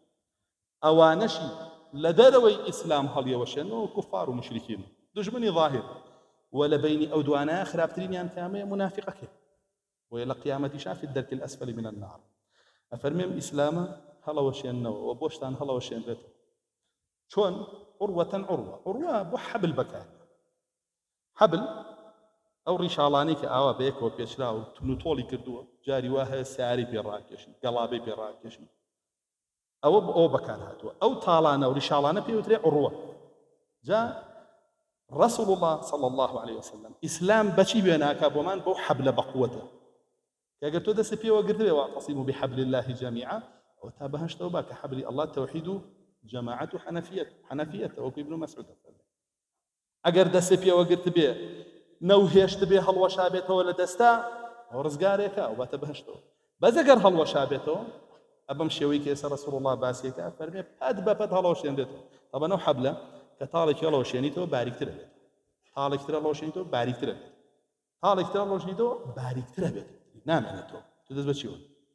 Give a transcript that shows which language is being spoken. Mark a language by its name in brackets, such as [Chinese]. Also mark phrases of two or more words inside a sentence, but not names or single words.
[Central Kurdish] ئەوانەشی لە دەرەوەی ئیسلام هەڵیەوەشێنەوە کوفار و مشریکین دژمنی ظاهر و لە بینی ئەو دوانە خراپترینیان کامەیە منافقەکە وە لە قیامەتیشا [Arabic] فی الدەرک الأسفل من النار [Central Kurdish] ئەفەرمێم ئیسلامە هەڵەوەشێننەوە و بۆشتان هەڵەوەشێنرێتەوە چۆن عروە بۆ حەبل بەکارێ حەبل ئەو ڕیشاڵانەی کە ئاوا بەیەکەوە پێچرا و تونوتۆڵی کردووە جاری وا هەیە سیاری پێڕاکێشن گەڵابەی پێڕاکێشن ئەوە بۆ ئەو بەکار هاتووە ئەو تاڵانە و ڕیشاڵانە پێوترێ عروە جا [Arabic] رسول الله صلى الله عليه وسلم [Central Kurdish] ئیسلام بەچی وێناکە بۆمان بەو حەبلە بەقووەتە کە ئەگەر تۆ دەستی پێوە گرتوێ [Arabic] واعتصموا بحبل الله جميعا [Central Kurdish] ئەو تا بەهەشتەوە با کە حەبلی الله تەوحید و جەماعەت و حەنەفیەتە وەکو ئیبن مەسعود دەفەرمێ ئەگەر دەستی پێوە گرت بێ نەوهێشت بێ هەڵوەشا بێتەوە لە دەستا ئەو ڕزگارێکە ئەو باتە بەهەشتەوە بەس ئەگەر هەڵوەشا بێتەوە ئەبەم شێوەی کە ئێستا رەسوڵ الله باسیەکە فەرمێ پەت بەپەت هەڵەوەشێنرێتەوە تەبەن ئەو حەبلە کە تاڵێکی هەڵەوەشێنیتەوە باریکترە بێت تاڵێکتر هەڵەوەشێنیتەوە باریکترە بێت تاڵێکتر هەڵەوەشێنیتەوە باریکترە بێت نامێنێتەوە تو دەست بە چی وە